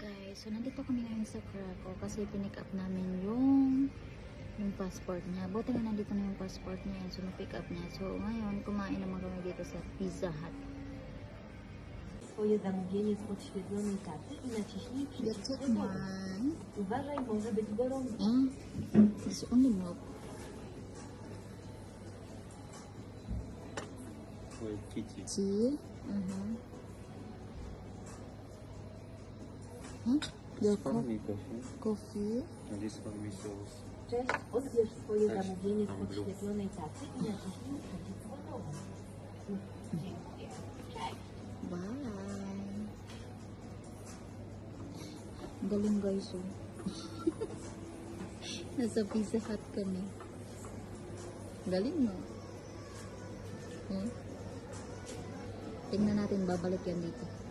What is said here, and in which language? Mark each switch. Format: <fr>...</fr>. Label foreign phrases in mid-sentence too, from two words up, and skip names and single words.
<tl>guys, so nandito kami ngayon sa Krakow kasi pinick up namin yung passport niya. Buti nga nandito na yung passport niya, so na-pick up niya. So ngayon, kumain naman kami dito sa Pizza Hut.</tl> <pl>Swoje zamówienie z podświetlonej karty i naciśnij przycisk gotowy. Uważaj, może być gorąco.</pl> <en>This is only milk. Tea. Your coffee. And this one we sauce.</en> <pl>Cześć, odbierz swoje zamówienie z podświetlonej karty i naciśnij przycisk gotowy. Dziękuję. Cześć.</pl> <tl>Bye. Galing guys, oh. Nasa Pizza Hut kami. Galing, no? Tingnan natin, babalik yan dito.</tl>